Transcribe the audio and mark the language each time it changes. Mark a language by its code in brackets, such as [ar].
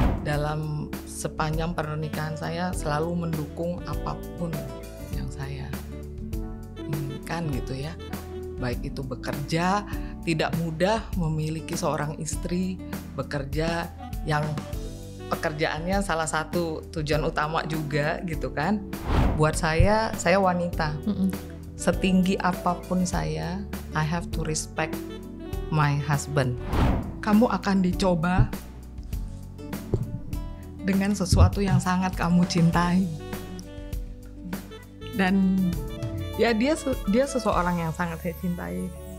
[id] Dalam sepanjang pernikahan saya selalu mendukung apapun yang saya inginkan gitu ya. Baik itu bekerja, tidak mudah memiliki seorang istri bekerja yang pekerjaannya salah satu tujuan utama juga gitu kan. Buat saya wanita. Setinggi apapun saya, [en] I have to respect my husband. [id] Kamu akan dicoba dengan sesuatu yang sangat kamu cintai. Dan ya dia seseorang yang sangat saya cintai.